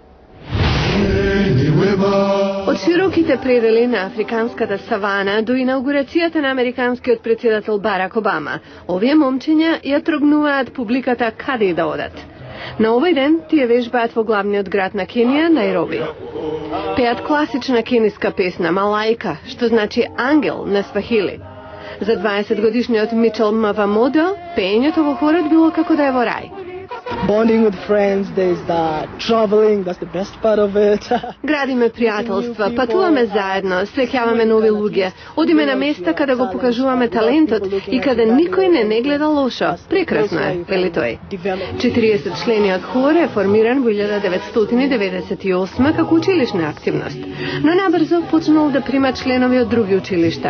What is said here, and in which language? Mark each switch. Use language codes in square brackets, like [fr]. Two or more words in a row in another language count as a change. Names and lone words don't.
[mk] Од широките предели на африканската савана до инаугурацијата на американскиот председател Барак Обама, овие момчиња ја трогнуваат публиката каде да одат. На овој ден тие вежбаат во главниот град на Кенија, Најроби. Пеат класична кениска песна Малаика, што значи ангел на свахили. За 20 годишниот Мичел Мавамодо, пеењето во хорот било како да е во рај. [en] Bonding with friends, there's the traveling, that's the best part of it. [mk] Градиме пријателства, патуваме заедно, среќаваме нови луѓе, одиме на места каде го покажуваме талентот и каде никој не гледа лошо. Прекрасно е, вели тој. 40 члениот хор е формиран во 1998 како училишна активност, но набрзо почнал да прима членови од други училишта.